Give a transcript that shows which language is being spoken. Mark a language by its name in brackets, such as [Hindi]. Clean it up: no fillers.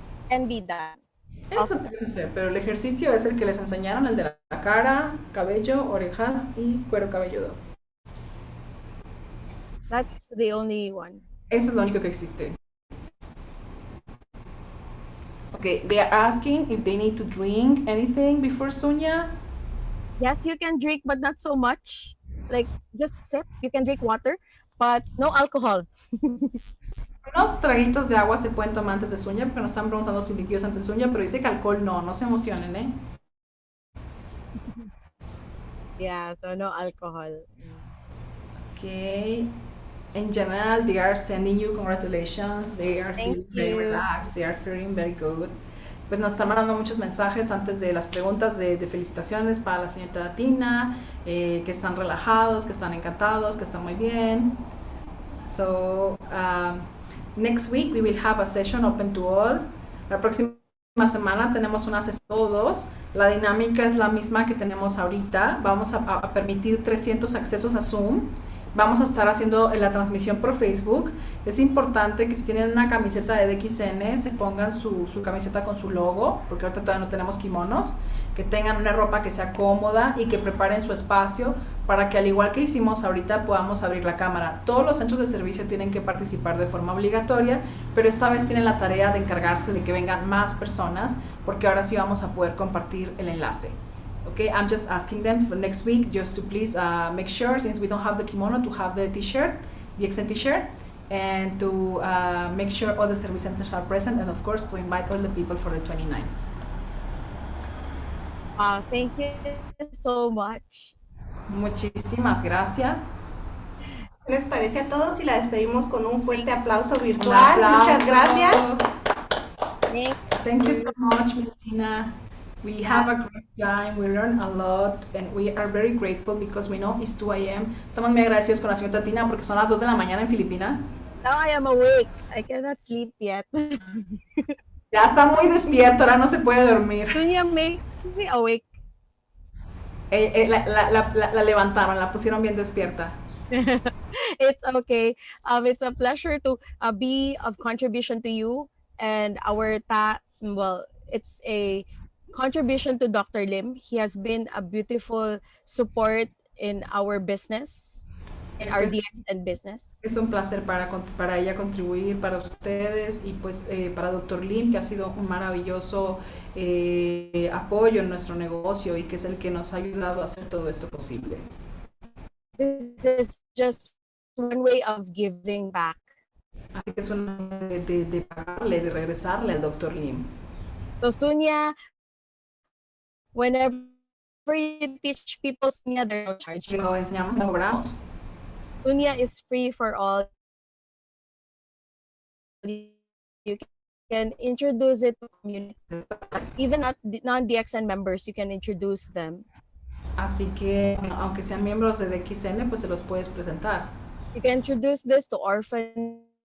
[English] Can be done. [Spanish] Eso puede ser, pero el ejercicio es el que les enseñaron, el de la cara, cabello, orejas y cuero cabelludo. [English] That's the only one. [Spanish] Eso es lo único que existe. [English] Okay, they are asking if they need to drink anything before Sunya. Yes, you can drink, but not so much. Like just sip. You can drink water, but no alcohol. [Spanish] Unos traguitos de agua se pueden tomar antes de Sunya porque nos están preguntando si líquidos antes de Sunya, pero dice que alcohol no se emocionen, ¿eh? [English] Yeah, so no alcohol. Okay. In general, they are sending you congratulations. They are feeling very relaxed. They are feeling very good. [Spanish] Pues nos están mandando muchos mensajes antes de las preguntas de felicitaciones para la señorita Tina, que están relajados, que están encantados, que están muy bien. So, next week we will have a session open to all. La próxima semana tenemos una sesión todos. La dinámica es la misma que tenemos ahorita. Vamos a permitir 300 accesos a Zoom. Vamos a estar haciendo la transmisión por Facebook. Es importante que si tienen una camiseta de DXN se pongan su camiseta con su logo, porque ahorita todavía no tenemos kimonos. Que tengan una ropa que sea cómoda y que preparen su espacio para que, al igual que hicimos ahorita, podamos abrir la cámara. Todos los centros de servicio tienen que participar de forma obligatoria, pero esta vez tienen la tarea de encargarse de que vengan más personas, porque ahora sí vamos a poder compartir el enlace. [English] Okay, I'm just asking them for next week just to please make sure, since we don't have the kimono, to have the t-shirt, the DXN t-shirt, and to make sure all the service centers are present, and of course to invite all the people for the 29. Thank you so much. [Spanish] Muchísimas gracias. ¿Qué les parece a todos si la despedimos con un fuerte aplauso Un virtual? aplauso. Muchas gracias. [English] Thank you so much, Miss Tina. We have a great time, we learn a lot, and we are very grateful because we know it's 2 a.m. [Spanish] Estamos muy agradecidos con la señorita Tina porque son las 2 de la mañana en Filipinas. [English] Now I am awake. I cannot sleep yet. [Spanish] Ya está muy despierta, ahora no se puede dormir. [English] Sunya makes me awake. [Spanish] La levantaron, la pusieron bien despierta. [English] It's okay. It's a pleasure to be of contribution to you and our it's a contribution to Dr. Lim. He has been a beautiful support in our business, in our DXN business. [Spanish] Es un placer para ella contribuir, para ustedes y pues para Dr. Lim, que ha sido un maravilloso apoyo en nuestro negocio y que es el que nos ha ayudado a hacer todo esto posible. [English] This is just one way of giving back. [Spanish] Así que es una manera de pagarle, de regresarle al Dr. Lim. [English] So Sunya, whenever you teach people Sunya, there's no charge. [Spanish] Lo enseñamos, lo cobramos. [English] Sunya is free for all. You can introduce it to community. Even not non-DXN members, you can introduce them. [Spanish] Así que, aunque sean miembros de DXN, pues se los puedes presentar. [English] You can introduce this to orphanages.